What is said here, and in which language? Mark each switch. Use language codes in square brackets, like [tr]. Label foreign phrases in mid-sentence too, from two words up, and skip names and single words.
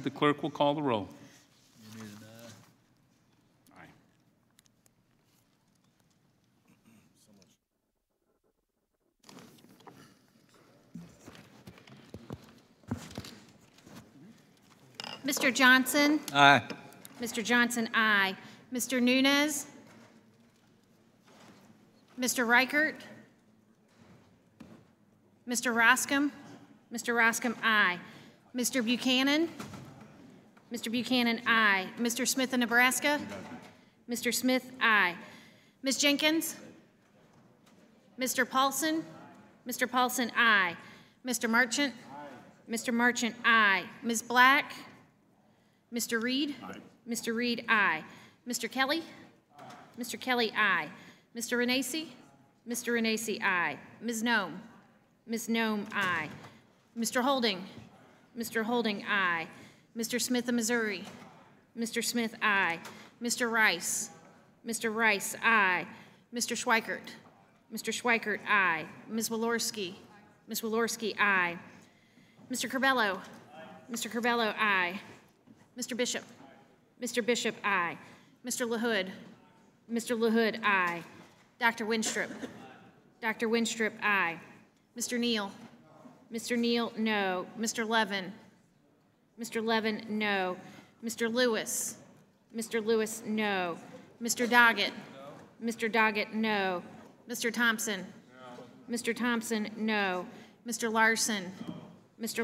[en] The clerk will call the roll. Mr. Johnson? Aye. Mr. Johnson, aye. Mr. Nunes? Mr. Reichert? Mr. Roscom? Mr. Roscom, aye. Mr. Buchanan? Mr. Buchanan, aye. Mr. Smith of Nebraska? Mr. Smith, aye. Ms. Jenkins? Mr. Paulson? Mr. Paulson, aye. Mr. Marchant? Mr. Marchant, aye. Ms. Black? Mr. Reed? Aye. Mr. Reed, aye. Mr. Kelly? Aye. Mr. Kelly, aye. Mr. Renacci? Mr. Renacci, aye. Ms. Nome? Ms. Nome, aye. Mr. Holding? Mr. Holding, aye. Mr. Smith of Missouri? Mr. Smith, aye. Mr. Rice? Mr. Rice, aye. Mr. Schweikert? Mr. Schweikert, aye. Ms. Walorski? Ms. Walorski, aye. Mr. Curbelo? Mr. Curbelo, aye. Mr. Bishop? Mr. Bishop, aye. Mr. LaHood? Mr. LaHood, aye. Dr. Winstrip? Dr. Winstrip, aye. Mr. Neal? Mr. Neal, no. Mr. Levin? Mr. Levin, no. Mr. Lewis? Mr. Lewis, no. Mr. Doggett? Mr. Doggett, no. Mr. Thompson? Mr. Thompson, no. Mr. Larson? Mr.